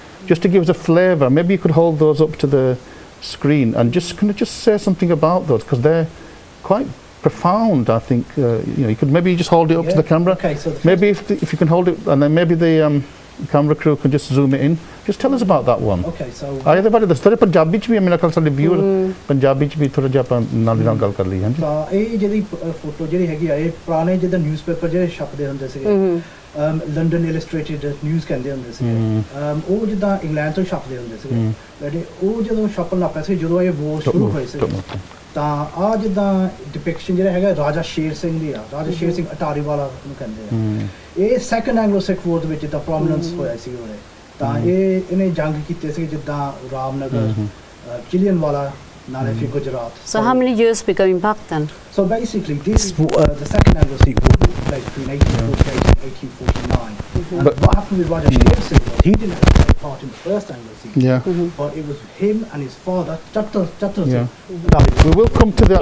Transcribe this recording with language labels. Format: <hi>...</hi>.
<en>Just to give us a flavour, maybe you could hold those up to the screen and just say something about those, because they're quite profound. I think you could maybe just hold it up to the camera. Okay, so maybe if you can hold it, and then maybe the camera crew can just zoom it in. Just tell us about that one. Okay, so</en> <pa>ਆਏ ਦੇ ਬਾਰੇ ਦੱਸ ਥੋੜੇ ਪੰਜਾਬੀ ਚ ਵੀ ਮੇਰੇ ਖਿਆਲ ਸਾਡੇ viewer Punjabi ਚ ਵੀ ਥੋੜਾ ਜਿਹਾ ਆਪਾਂ ਨਾਲ ਦੀ ਨਾਲ ਗੱਲ ਕਰ ਲਈ ਹਾਂਜੀ ਤਾਂ ਇਹ ਜਿਹੜੀ ਫੋਟੋ ਜਿਹੜੀ ਹੈਗੀ ਆ ਇਹ ਪੁਰਾਣੇ ਜਿਹਦਾ ਨਿਊਜ਼ਪੇਪਰ ਜਿਹੜੇ ਛਪਦੇ ਹੁੰਦੇ ਸੀਗੇ ਲੰਡਨ ਇਲਸਟ੍ਰੇਟਡ ਨਿਊਜ਼ ਕਹਿੰਦੇ ਹੁੰਦੇ ਸੀ ਉਹ ਜਿੱਦਾਂ ਇੰਗਲੈਂਡ ਤੋਂ ਛਪਦੇ ਹੁੰਦੇ ਸੀਗੇ ਜਿਹੜੇ ਉਹ ਜਦੋਂ ਛਪਣ ਲੱਗ ਪਏ ਸੀ ਜਦੋਂ ਇਹ ਵੋਰ ਸ਼ੁਰੂ ਹੋਈ ਸੀ ਤਾਂ ਆ ਜਿੱਦਾਂ ਡਿਪਿਕਸ਼ਨ ਜਿਹੜਾ ਹੈਗਾ ਰਾਜਾ ਸ਼ੇਰ ਸਿੰਘ ਦੀ ਆ ਰਾਜਾ ਸ਼ੇਰ ਸਿੰਘ ਅਟਾਰੀ ਵਾਲਾ ਨੂੰ ਕਹਿੰਦੇ ਆ ਇਹ ਸੈਕੰਡ ਐਂਗਲੋ ਸਿੱਖ ਵਾਰ ਦੇ ਵਿੱਚ ਜਿੱਦਾਂ ਪ੍ਰੋਮਿਨੈਂਸ ਹੋਇਆ ਸੀ ਉਹਨੇ ਤਾਂ ਇਹਨੇ ਜੰਗ ਕੀਤੇ ਸੀ ਜਿੱਦਾਂ ਰਾਮਨਗਰ ਚਿਲੀਅਨ ਵਾਲਾ ਨਾਲੇ ਫਿਰ Gujarat</pa> <en>So how many years becoming back then? So basically, this the second Anglo Sikh War took place between 1848 and 1849. And what happened with Raja Sher Singh was he didn't have to take part in the first Anglo Sikh War, but it was him and his father, Kartar Singh. We will come to that.</en>